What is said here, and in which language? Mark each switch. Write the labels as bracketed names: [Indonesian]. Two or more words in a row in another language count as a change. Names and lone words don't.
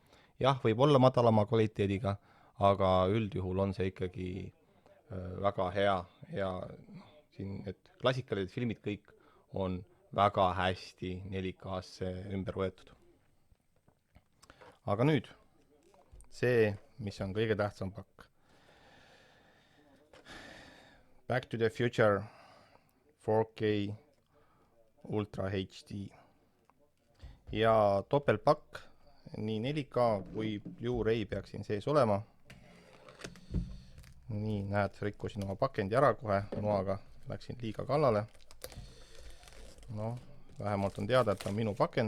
[Estonian] Jah, võib olla madalama kvaliteediga, aga üldjuhul on see ikkagi väga hea ja siin need klassikalised filmid kõik on väga hästi 4K-sse ümber võetud. Aga nüüd see, mis on kõige tähtsam pakk. Back to the Future 4K Ultra HD ja topeltpakk, nii 4K kui Blu-ray peaks siin sees olema. Nii, näed, rikkusin oma pakendi ära kohe noaga, läksin liiga kallale. Vähemalt on teada, et on minu pakend.